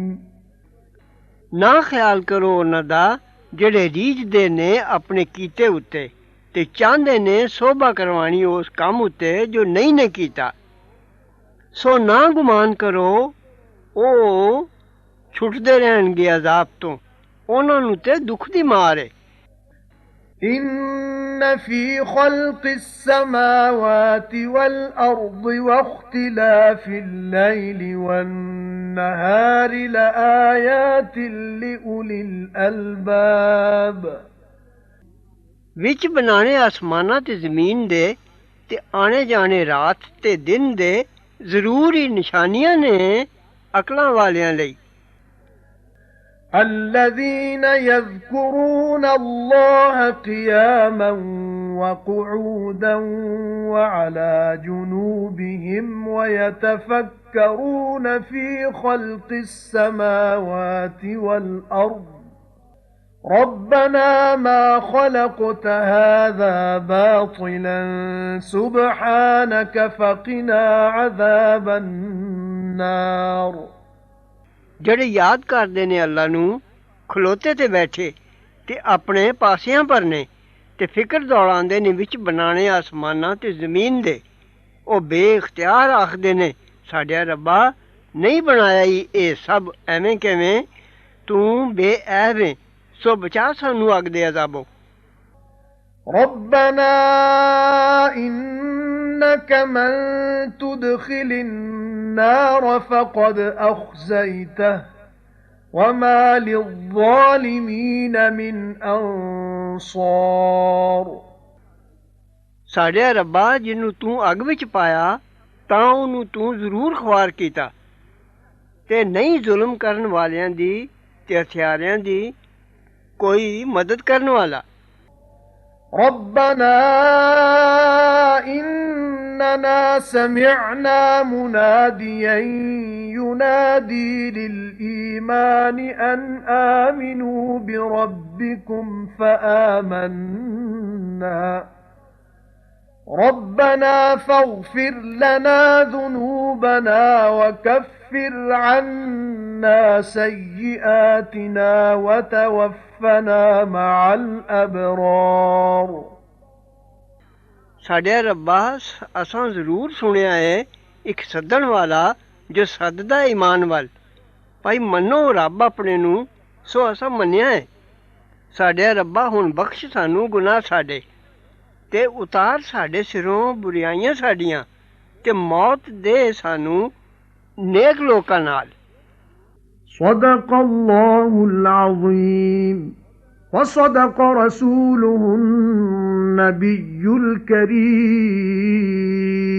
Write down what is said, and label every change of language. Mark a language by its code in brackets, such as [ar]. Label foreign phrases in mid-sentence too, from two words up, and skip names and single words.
[pa] ਨਾ ਖਿਆਲ ਕਰੋ ਉਹਨਾਂ ਦਾ ਜਿਹੜੇ ਰੀਝਦੇ ਨੇ ਆਪਣੇ ਕੀਤੇ ਉੱਤੇ ਤੇ ਚਾਹੁੰਦੇ ਨੇ ਸੋਭਾ ਕਰਵਾਣੀ ਉਸ ਕੰਮ ਉੱਤੇ ਜੋ ਨਹੀਂ ਨੇ ਕੀਤਾ ਸੋ ਨਾ ਗੁਮਾਨ ਕਰੋ ਉਹ ਛੁੱਟਦੇ ਰਹਿਣਗੇ ਅਜ਼ਾਬ ਤੋਂ ਉਹਨਾਂ ਨੂੰ ਤੇ ਦੁੱਖ ਦੀ ਮਾਰ ਹੈ [ar] إِنَّ فِي خَلْقِ السَّمَاوَاتِ وَالْأَرْضِ وَاخْتِلَافِ اللَّيْلِ وَالنَّهَارِ لَآيَاتٍ لِأُولِي الْأَلْبَابِ [pa] ਵਿੱਚ ਬਣਾਣੇ ਆਸਮਾਨਾਂ ਤੇ ਜ਼ਮੀਨ ਦੇ ਤੇ ਆਣੇ ਜਾਣੇ ਰਾਤ ਤੇ ਦਿਨ ਦੇ ਜ਼ਰੂਰ ਹੀ ਨਿਸ਼ਾਨੀਆਂ ਨੇ ਅਕਲਾਂ ਵਾਲਿਆਂ ਲਈ [ar] الَّذِينَ يَذْكُرُونَ اللَّهَ قِيَامًا وَقُعُودًا وَعَلَى جُنُوبِهِمْ وَيَتَفَكَّرُونَ فِي خَلْقِ السَّمَاوَاتِ وَالْأَرْضِ رَبَّنَا مَا خَلَقْتَ هَذَا بَاطِلًا سُبْحَانَكَ فَقِنَا عَذَابَ النَّارِ [pa] ਜਿਹੜੇ ਯਾਦ ਕਰਦੇ ਨੇ ਅੱਲਾ ਨੂੰ ਖਲੋਤੇ ਤੇ ਬੈਠੇ ਤੇ ਆਪਣੇ ਪਾਸਿਆਂ ਪਰ ਨੇ ਤੇ ਫਿਕਰ ਦੌੜਾਉਂਦੇ ਨੇ ਵਿੱਚ ਬਣਾਣੇ ਆਸਮਾਨਾਂ ਤੇ ਜ਼ਮੀਨ ਦੇ ਉਹ ਬੇਇਖਤਿਆਰ ਆਖਦੇ ਨੇ ਸਾਡਿਆ ਰੱਬਾ ਨਹੀਂ ਬਣਾਇਆ ਹੀ ਇਹ ਸਭ ਐਵੇਂ ਕਿਵੇਂ ਤੂੰ ਬੇਐਬ ਹੈ ਸੋ ਬਚਾ ਸਾਨੂੰ ਅੱਗ ਦੇ ਅਜ਼ਾਬੋਂ [ar] رَبَّنَا إِنَّكَ مَن تُدْخِلِ النَّارَ فَقَدْ أَخْزَيْتَهُ وَمَا لِلظَّالِمِينَ مِنْ أَنصَارٍ [pa] ਸਾਡੇ ਰੱਬਾ ਜਿਹਨੂੰ ਤੂੰ ਅੱਗ ਵਿੱਚ ਪਾਇਆ ਤਾਂ ਉਹਨੂੰ ਤੂੰ ਜ਼ਰੂਰ ਖੁਆਰ ਕੀਤਾ ਤੇ ਨਹੀਂ ਜ਼ੁਲਮ ਕਰਨ ਵਾਲਿਆਂ ਦੀ ਤੇ ਹਥਿਆਰਿਆਂ ਦੀ ਕੋਈ ਮਦਦ ਕਰਨ ਵਾਲਾ [ar] رَبَّنَا إِنَّ إننا سمعنا مناديا ينادي للإيمان أن آمنوا بربكم فآمنا ربنا فاغفر لنا ذنوبنا وكفر عنا سيئاتنا وتوفنا مع الأبرار [pa] ਸਾਡੇ ਰੱਬਾ ਅਸਾਂ ਜ਼ਰੂਰ ਸੁਣਿਆ ਹੈ ਇੱਕ ਸੱਦਣ ਵਾਲਾ ਜੋ ਸੱਦਦਾ ਈਮਾਨ ਵੱਲ ਭਾਈ ਮੰਨੋ ਰੱਬ ਆਪਣੇ ਨੂੰ ਸੋ ਅਸਾਂ ਮੰਨਿਆ ਹੈ ਸਾਡੇ ਰੱਬਾ ਹੁਣ ਬਖਸ਼ ਸਾਨੂੰ ਗੁਨਾਹ ਸਾਡੇ ਤੇ ਉਤਾਰ ਸਾਡੇ ਸਿਰੋਂ ਬੁਰਾਈਆਂ ਸਾਡੀਆਂ ਤੇ ਮੌਤ ਦੇ ਸਾਨੂੰ ਨੇਕ ਲੋਕਾਂ ਨਾਲ [ar] صدق الله العظيم وصدق رسوله النبي الكريم